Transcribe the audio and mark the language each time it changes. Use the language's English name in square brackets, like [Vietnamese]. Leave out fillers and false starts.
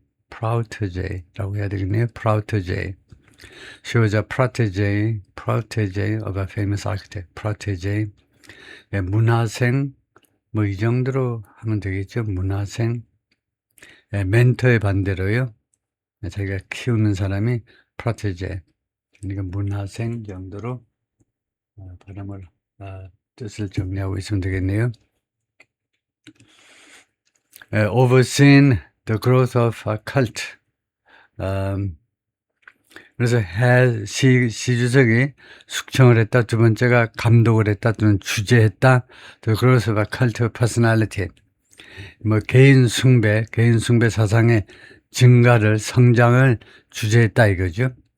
[Korean] 프라우트제라고 해야 되겠네요. 프라우트제. [English] She was a protege of a famous architect. [Korean] protege. 문화생. 뭐 이 정도로 하면 되겠죠. 문화생. 멘토의 반대로요. 자기가 키우는 사람이 프로테제. 그러니까 문화생 정도로 발음을 뜻을 정리하고 있으면 되겠네요. [English] Overseen the growth of a cult. [Korean] 그래서 시주석이 숙청을 했다. 두 번째가 감독을 했다. 또는 주재했다. [English] The growth of a cult of personality. [Korean] 뭐 개인 숭배 사상의 증가를, 성장을 주재했다 이거죠.